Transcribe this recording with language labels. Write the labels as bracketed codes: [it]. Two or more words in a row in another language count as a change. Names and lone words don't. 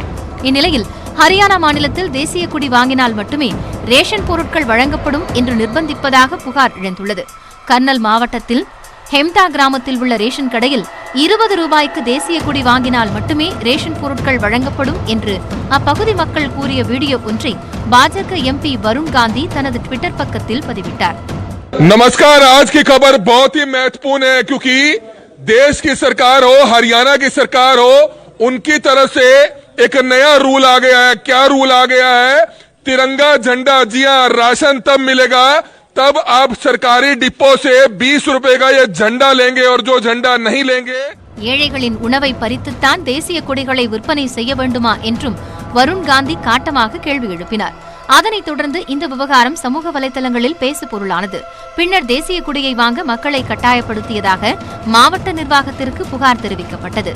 [ta] இந்நிலையில் ஹரியானா மாநிலத்தில் தேசிய கொடி வாங்கினால் மட்டுமே ரேஷன் பொருட்கள் வழங்கப்படும் என்று நிர்பந்திப்பதாக புகார் எழுந்துள்ளது. கர்னல் மாவட்டத்தில் ஹெம்தா கிராமத்தில் உள்ள ரேஷன் கடையில் 20 ரூபாய்க்கு தேசிய கொடி வாங்கினால் மட்டுமே ரேஷன் பொருட்கள் வழங்கப்படும் என்று அப்பகுதி மக்கள் கூறிய வீடியோ ஒன்றை பாஜக எம்பி வருண் காந்தி தனது ட்விட்டர் பக்கத்தில் பதிவிட்டார். [hi] नमस्कार, आज की खबर बहुत ही महत्वपूर्ण है क्योंकि देश की सरकार हो, हरियाणा की सरकार हो, उनकी तरफ से एक नया रूल आ गया है। क्या रूल आ गया है? तिरंगा झंडा। जी हां, राशन तब मिलेगा तब आप सरकारी डिपो से 20 रुपए का ये झंडा लेंगे और जो झंडा नहीं लेंगे. [ta] ஏழைகளின் உணவை பறித்துத்தான் தேசிய கொடிகளை விற்பனை செய்ய வேண்டுமா என்றும் வருண் காந்தி காட்டமாக கேள்வி எழுப்பினார். அதனைத் தொடர்ந்து இந்த விவகாரம் சமூக வலைதளங்களில் பேசு பொருளானது. பின்னர் தேசிய கொடியை வாங்க மக்களை கட்டாயப்படுத்தியதாக மாவட்ட நிர்வாகத்திற்கு புகார் தெரிவிக்கப்பட்டது.